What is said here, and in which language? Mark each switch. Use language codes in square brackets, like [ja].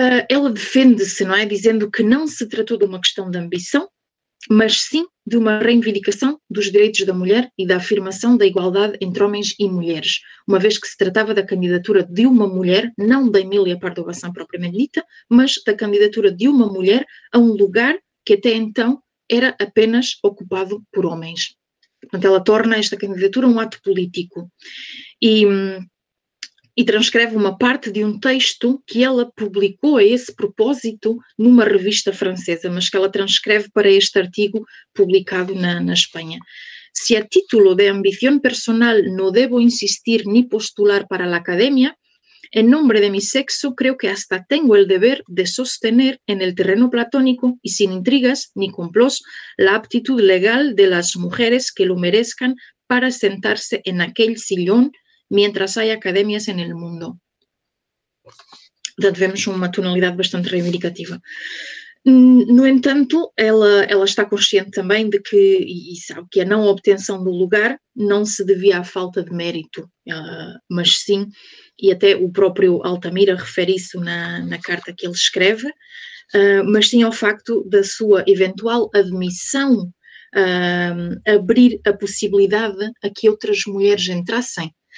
[pt] Ela defende-se, não é? Dizendo que não se tratou de uma questão de ambição, mas sim de uma reivindicação dos direitos da mulher e da afirmação da igualdade entre homens e mulheres, uma vez que se tratava da candidatura de uma mulher, não da Emília Pardo Bazán propriamente dita, mas da candidatura de uma mulher a um lugar que até então era apenas ocupado por homens. Portanto, ela torna esta candidatura um ato político e transcreve uma parte de um texto que ela publicou a esse propósito numa revista francesa, mas que ela transcreve para este artigo publicado na Espanha. [es] Si a título de ambición personal no debo insistir ni postular para la academia, En nombre de mi sexo, creo que hasta tengo el deber de sostener en el terreno platónico y sin intrigas ni complots la aptitud legal de las mujeres que lo merezcan para sentarse en aquel sillón mientras hay academias en el mundo. [pt] Portanto, vemos uma tonalidade bastante reivindicativa. No entanto, ela está consciente também de que, e sabe que a não obtenção do lugar não se devia à falta de mérito, mas sim, e até o próprio Altamira refere isso na carta que ele escreve, mas sim ao facto da sua eventual admissão, abrir a possibilidade a que outras mulheres entrassem.